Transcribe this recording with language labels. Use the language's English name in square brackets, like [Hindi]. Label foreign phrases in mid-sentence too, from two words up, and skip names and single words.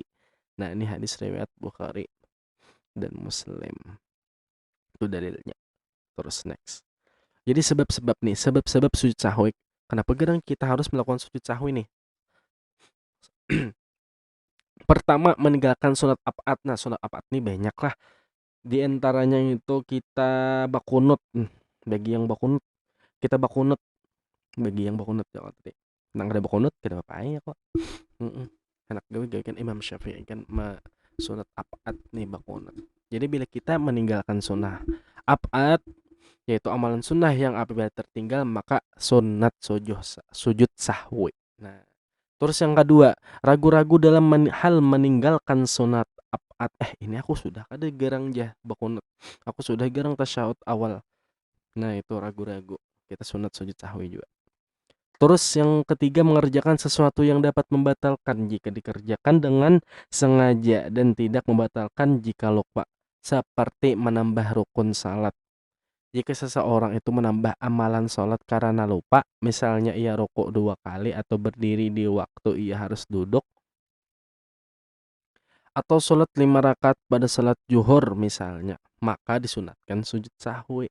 [Indonesian] Nah, ini hadis riwayat Bukhari dan Muslim. Itu dalilnya. Terus next. Jadi sebab-sebab sujud sahwi. Kenapa gerang kita harus melakukan sujud sahwi nih? Pertama, meninggalkan sunat abad. Nah, sunat abad ini banyak lah. Di antaranya itu kita bakunut. Bagi yang bakunut, kita bakunut. Bagi yang bakunut ya tadi. Nang ada bakunut, kita apa ya kok. Enak gawe kan Imam Syafi'i kan sunat abad nih bakunut. Jadi bila kita meninggalkan sunnah abad, yaitu amalan sunnah yang apabila tertinggal maka sunat sujud sahwi. Nah, terus yang kedua, ragu-ragu dalam hal meninggalkan sunat abad. Ini aku sudah kada gerang bakunut. Aku sudah gerang tasyahud awal. Nah, itu ragu-ragu. Kita sunat sujud sahwi juga. Terus yang ketiga, mengerjakan sesuatu yang dapat membatalkan jika dikerjakan dengan sengaja dan tidak membatalkan jika lupa. Seperti menambah rukun salat. Jika seseorang itu menambah amalan sholat karena lupa, misalnya ia rukuk dua kali atau berdiri di waktu ia harus duduk, atau sholat 5 rakaat pada sholat zuhur misalnya, maka disunatkan sujud sahwi.